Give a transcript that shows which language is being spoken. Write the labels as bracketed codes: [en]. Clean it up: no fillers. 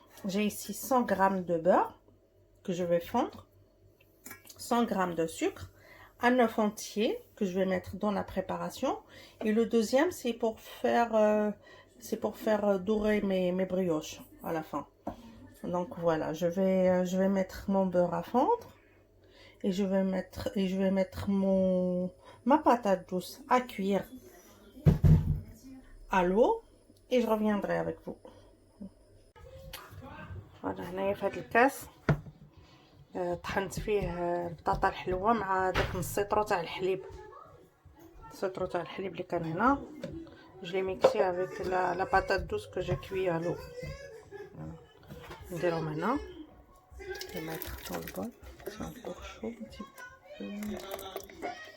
[fr] J'ai ici 100 grammes de beurre que je vais fondre, 100 grammes de sucre, un œuf entier que je vais mettre dans la préparation, et le deuxième c'est pour faire dorer mes brioches à la fin. Donc voilà, je vais mettre mon beurre à fondre et je vais mettre ma patate douce à cuire à l'eau et je reviendrai avec vous. [ar] Voilà, هنايا في هذا الكاس طحنت فيه البطاطا الحلوه مع داك نص سيطرو تاع الحليب، السيطرو تاع الحليب اللي كان هنا. [fr] Je l'ai mixé avec la patate douce que j'ai cuit à l'eau. [ar] نديرهم هنا. [fr] Je vais mettre dans le bol. C'est encore chaud un petit peu.